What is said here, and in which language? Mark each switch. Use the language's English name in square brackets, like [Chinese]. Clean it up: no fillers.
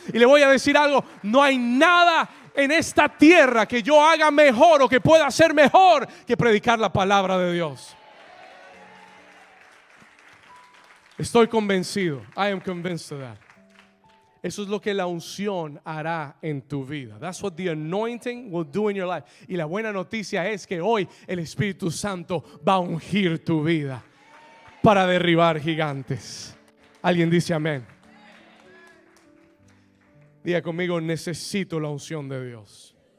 [Spanish] Y le voy a decir algo: no hay nada en esta tierra que yo haga mejor o que pueda hacer mejor que predicar la palabra de Dios. Estoy convencido. [English] I am convinced of that. [Spanish] Eso es lo que la unción hará en tu vida. [English] That's what the anointing will do in your life. [Spanish] Y la buena noticia es que hoy el Espíritu Santo va a ungir tu vida para derribar gigantes. Alguien dice amén. Diga conmigo: necesito la unción de Dios.